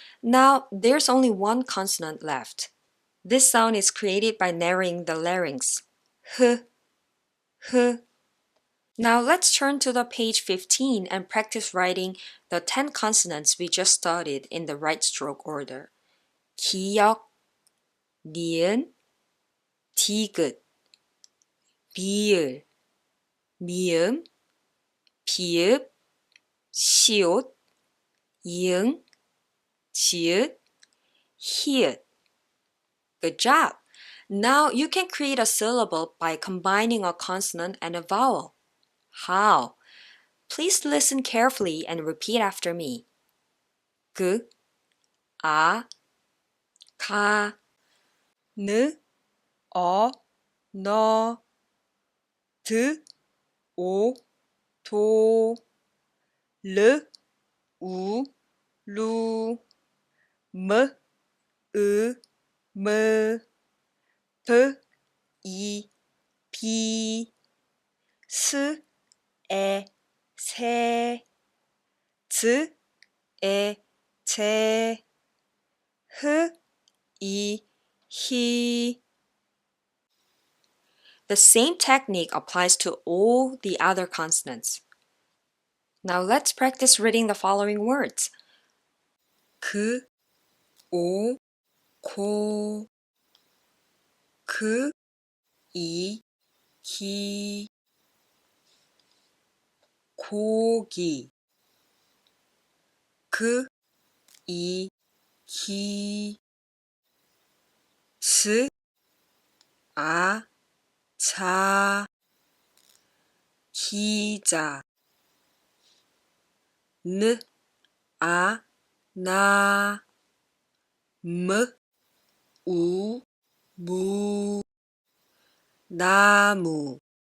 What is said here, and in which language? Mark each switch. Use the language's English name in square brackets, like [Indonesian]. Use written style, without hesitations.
[English] Now, there's only one consonant left. This sound is created by narrowing the larynx. H, H. Now let's turn to the page 15 and practice writing the 10 consonants we just studied in the right stroke order. [Korean] 기역, 니은, 디귿, 비을, 미음, 비읍, 시옷, 이응, 지읒, 히읗. [English] Good job! Now you can create a syllable by combining a consonant and a vowel. How? Please listen carefully and repeat after me. [Korean] 그, 아, 가, 느, 어, 너, 드, 오, 도, 르, 우, 루, 무, 으, 무, 브, 이, 비, 스, 에, 세, 즈, 에, 제, 흐, 이, 히. [English] The same technique applies to all the other consonants. Now let's practice reading the following words. [Korean] 그, 오, 고, 그, 이, 기, 고기, 그, 이, 기, 스, 아, 자, 기자, 느, 아, 나, 무, 우, 무, 나무,